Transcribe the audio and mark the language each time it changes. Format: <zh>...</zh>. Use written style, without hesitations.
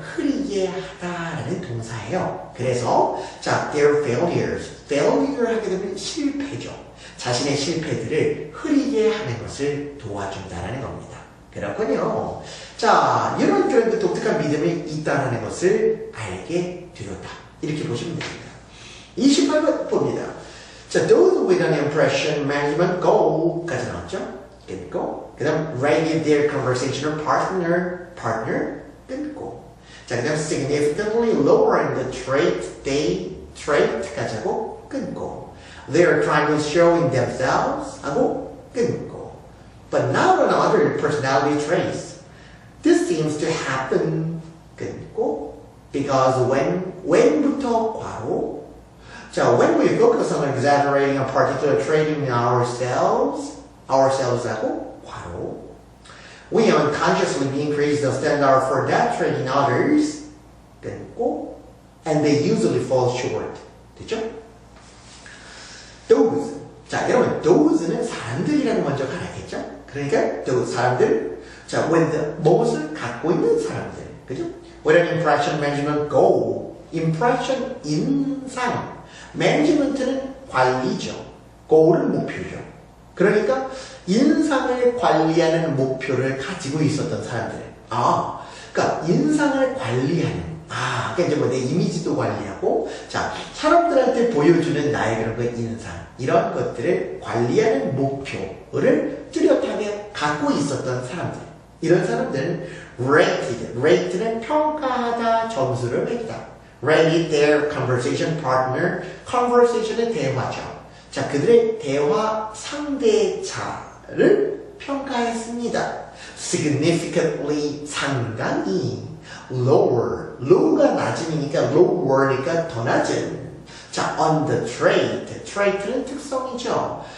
<ko>흐리게 하다라는 동사예요. 그래서 자, their failures. failure 하게 되면 실패죠. 자신의 실패들을 흐리게 하는 것을 도와준다라는 겁니다. 그렇군요. 자, 이런 그런 독특한 믿음이 있다는 것을 알게 되었다. 이렇게 보시면 됩니다. 28번 봅니다.</ko> <en>자, those with an impression management goal</en> <ko>까지 나왔죠? 끊고 그 다음</ko> <en>rate their conversational partner 끊고 자, 그 다음 significantly lowering the trait까지</en> <ko>하고 끊고</ko> <en>they are trying to show in themselves 하고 끊고 but not on other personality traits this seems to happen 끊고 because when부터 괄호 자, when we focus on exaggerating a particular trait in ourselves</en> <ko>하고 괄호</ko> <en>we unconsciously increase the standard for that trait in others 끊고 and they usually fall short</en> <ko>됐죠? those 자 여러분 those는 사람들이라는 먼저 가야겠죠? 그러니까 those 사람들 자 with 무엇을 갖고 있는 사람들 그죠? with an impression management goal impression 인상 management는 관리죠 goal은 목표죠 그러니까 인상을 관리하는 목표를 가지고 있었던 사람들. 그러니까 인상을 관리하는. 그러니까 이제 뭐 내 이미지도 관리하고, 자 사람들한테 보여주는 나의 그런 거 인상 이런 것들을 관리하는 목표를 뚜렷하게 갖고 있었던 사람들. 이런 사람들은 rate는 평가하다, 점수를 매기다.</ko> <en>rate their conversation partner.</en> <ko>conversation은 대화죠. 자, 그들의 대화 상대자를 평가했습니다. significantly 상당히 low가 낮음이니까 lower니까 더 낮은 자, on the trait는 특성이죠.</ko>